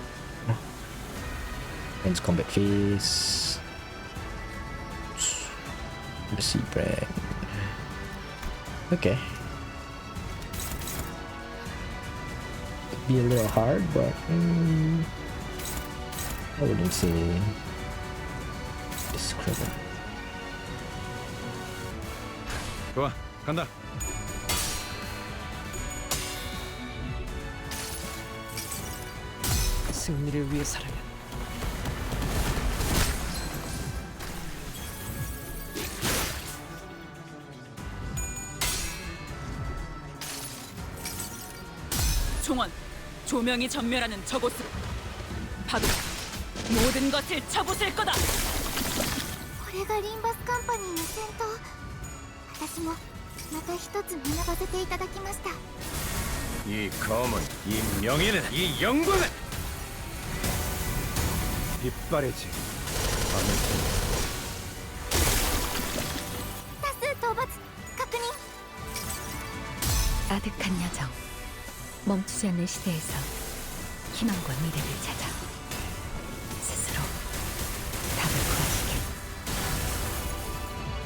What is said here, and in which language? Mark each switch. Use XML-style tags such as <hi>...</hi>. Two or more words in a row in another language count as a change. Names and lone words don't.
<en>Ends combat phase. The sea brand. Okay. Could be a little hard, but I wouldn't say discredit.</en> <ko>좋아, 간다. 승리를 위해서라면 총원, 조명이 전멸하는 저곳으로 파도 모든 것을 쳐부술 거다.</ko> <ja>これがリンバスカンパニーの戦闘。私もまた一つ学ばせていただきました。</ja> <ko>이 검은, 이 명예는, 이 영광은 빛바래지.</ko> <ja>多数討伐確認。</ja> <ko>아득한 여정. 멈추지 않는 시대에서 희망과 미래를 찾아 스스로 답을 구하시길.</ko>